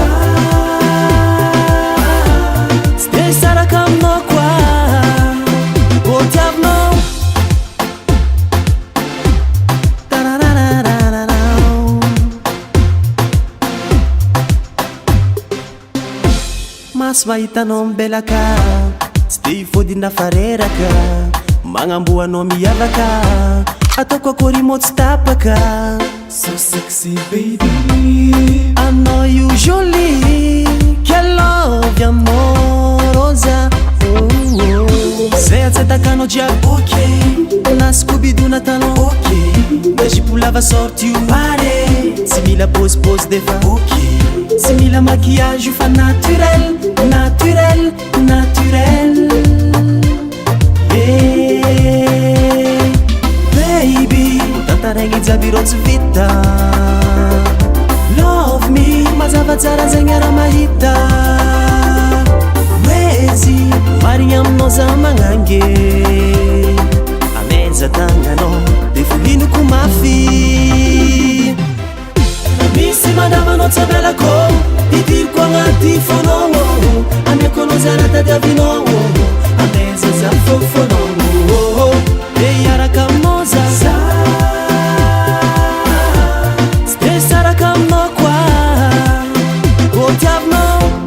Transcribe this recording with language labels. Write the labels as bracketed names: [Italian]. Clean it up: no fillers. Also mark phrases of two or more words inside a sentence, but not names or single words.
[Malagasy] tsy de hisaraka aminao koa ô tiavinao maso mahitanao mibelaka tsy de hifodina fareraka magnamboanao miavaka ataoko akory mo tsy tapaka [English] so sexy baby [Malagasy] anao io joli quelle love aminao rosa zay atsatakanao jiaby ok na scooby-doo natanao ok na jipo lava sorty io pare tsy mila pose defa ok tsy mila maquillage io fa naturel baby tantaregny jiaby rô tsy vita [English] love me [Malagasy] mazava tsara zegny ara mahita Wezi marigny aminao za magnange ameza tagnanao de fohinoko mafy misy mandavanao tsy avelako hidiriko agnaty fonao amiako anao zara tadiavinao ameza za fofonao de hiaraka aminao za tsy de hisaraka aminao koa ô tiavinao